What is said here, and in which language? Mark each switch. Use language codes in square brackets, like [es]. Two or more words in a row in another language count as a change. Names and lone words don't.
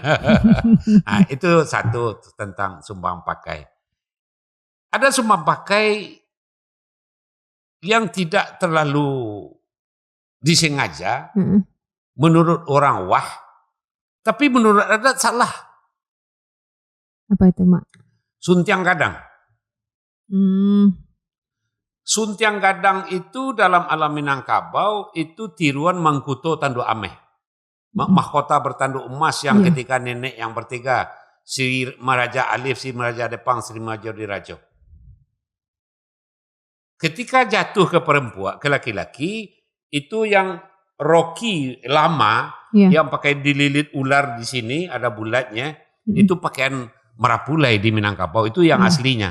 [id] Itu satu tentang sumbang pakai. Ada sumbang pakai yang tidak terlalu disengaja, menurut orang wah, tapi menurut adat salah. Apa itu, Mak? Suntiang Gadang. Suntiang Gadang itu dalam alam Minangkabau itu tiruan Mangkuto Tanduk Ameh. Mahkota bertanduk emas yang ketika nenek yang bertiga, si Maraja Alif, si Maraja Depang, si Maraja Dirajo. Ketika jatuh ke perempuan, ke laki-laki, itu yang Rocky lama, yang pakai dililit ular di sini, ada bulatnya, itu pakaian Marapulai di Minangkabau, itu yang aslinya.